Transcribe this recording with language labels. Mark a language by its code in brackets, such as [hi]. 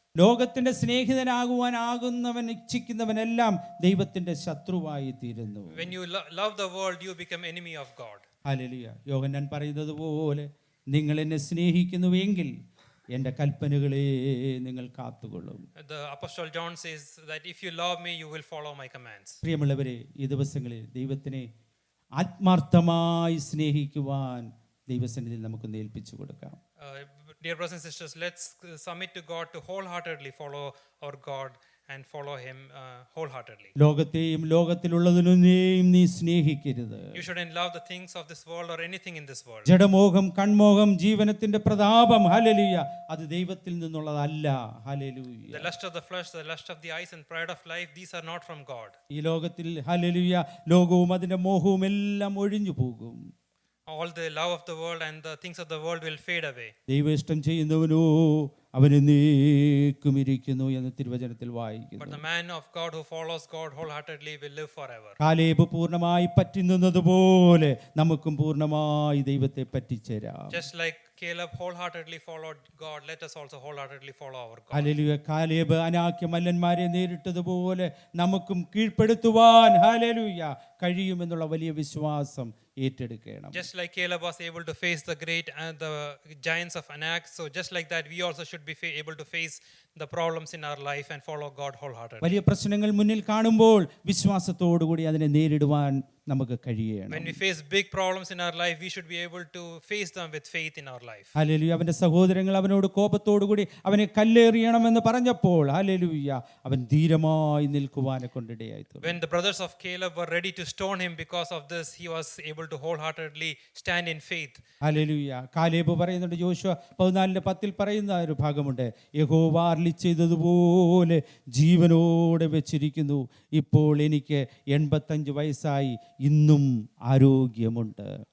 [ml] ലോകത്തിന്റെ സ്നേഹിതനാകുവാനാകുന്നവൻ ഇച്ഛിക്കുന്നവനെല്ലാം ദൈവത്തിന്റെ ശത്രുവായി തീരുന്നു. [en] When you love the world, you become enemy of God. [ml] Hallelujah. യോഹന്നാൻ പറയുന്നത് പോലെ നിങ്ങൾ എന്നെ സ്നേഹിക്കുന്നുവെങ്കിൽ എൻ്റെ കൽപ്പനകളെ നിങ്ങൾ കാത്തുകൊള്ളും. [en] The Apostle John says that if you love me, you will follow my commands. [ml] പ്രിയമുള്ളവരെ, ഈ ദിവസങ്ങളിൽ ദൈവത്തിനെ ആത്മാർത്ഥമായി സ്നേഹിക്കുവാൻ ദൈവസന്നിധിയിൽ നമുക്ക് ഏൽപ്പിച്ചു കൊടുക്കാം. [en] Dear brothers and sisters, let's submit to God to wholeheartedly follow our God and follow him wholeheartedly. [ml] ലോകത്തെയും ലോകത്തിലുള്ളതിനെയും നീ സ്നേഹിക്കരുത്. [en] You shouldn't love the things of this world or anything in this world. [ml] ജഡമോഹം, കൺമോഹം, ജീവനത്തിന്റെ പ്രതാപം, ഹല്ലേലൂയ, അത് ദൈവത്തിൽ നിന്നുള്ളതല്ല. Hallelujah. [en] The lust of the flesh, the lust of the eyes and pride of life, these are not from God. [ml] ഈ ലോകത്തിൽ hallelujah ലോകവും അതിന്റെ മോഹവും എല്ലാം ഒഴിഞ്ഞു പോകും. [en] All the love of the world and the things of the world will fade away. [ml] ദൈവ ഇഷ്ടം ചെയ്യുന്നവനോ അവന് നീക്കും ഇരിക്കുന്നു എന്ന് തിരുവചനത്തിൽ വായിക്കുന്നു. [en] But the man of God who follows God wholeheartedly will live forever. [ml] Caleb പൂർണ്ണമായി പറ്റി നിന്നതുപോലെ നമുക്കും പൂർണ്ണമായി ദൈവത്തെ പറ്റിച്ചേരാം. [en] Just like Caleb wholeheartedly followed God, let us also wholeheartedly follow our God. [ml] Hallelujah. Caleb അനാക്യ മല്ലന്മാരെ നേരിട്ടതുപോലെ നമുക്കും കീഴ്പ്പെടുത്തുവാൻ ഹല്ലേലൂയ കഴിയുമെന്നുള്ള വലിയ വിശ്വാസം ഏറ്റെടുക്കണം. [en] Just like Caleb was able to face the great and the giants of Anak, so just like that we also should be able to face the problems in our life and follow God wholeheartedly. [ml] വലിയ പ്രശ്നങ്ങൾ മുന്നിൽ കാണുമ്പോൾ വിശ്വാസത്തോടുകൂടി അതിനെ നേരിടുവാൻ നമുക്ക് കഴിയണം. [en] When we face big problems in our life, we should be able to face them with faith in our life. [ml] Hallelujah. അവൻ്റെ സഹോദരങ്ങൾ അവനോട് കോപത്തോടുകൂടി അവനെ കല്ലെറിയണമെന്ന് പറഞ്ഞപ്പോൾ ഹല്ലേലൂയ അവൻ ധീരമായി നിൽക്കുവാനെ കൊണ്ടിടയായി തീർന്നു. [en] When the brothers of Caleb were ready to stone him because of this, he was able to wholeheartedly stand in faith. [ml] Hallelujah. Caleb പറയുന്നുണ്ട്, യോശുവ 14:10 പറയുന്ന ഒരു ഭാഗമുണ്ട്, യഹോവ അരുളി ചെയ്തതുപോലെ ജീവനോടെ വെച്ചിരിക്കുന്നു, ഇപ്പോൾ എനിക്ക് 85 വയസ്സായി, ഇന്നും ആരോഗ്യമുണ്ട്.